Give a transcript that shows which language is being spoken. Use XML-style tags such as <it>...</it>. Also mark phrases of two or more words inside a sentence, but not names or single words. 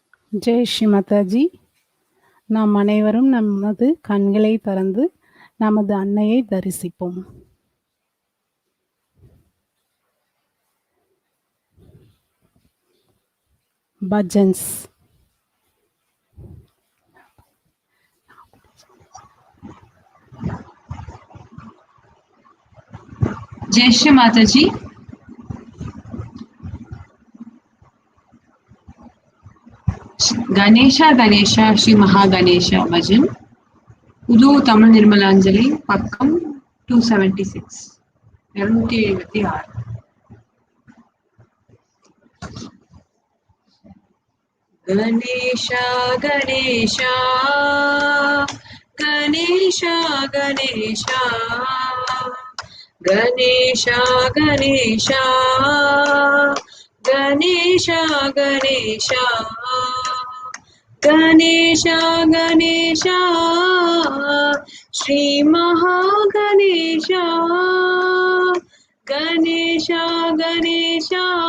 <ta>ஜெய் ஸ்ரீ மாதாஜி. நாம் அனைவரும் நமது கண்களை திறந்து நமது அன்னையை தரிசிப்போம். பஜன்ஸ்.</ta> <hi>जय श्री माता जी।</hi> <ta>गणेशा गणेशा श्री महागणेशा பஜன் புது தமிழ் நிர்மலாஞ்சலி பக்கம் 276 276. गणेशा गणेशा गणेशा गणेशा गणेशा गणेशा गणेशा गणेशा गणेशा गणेशा श्री महागणेशा गणेशा गणेशा</ta>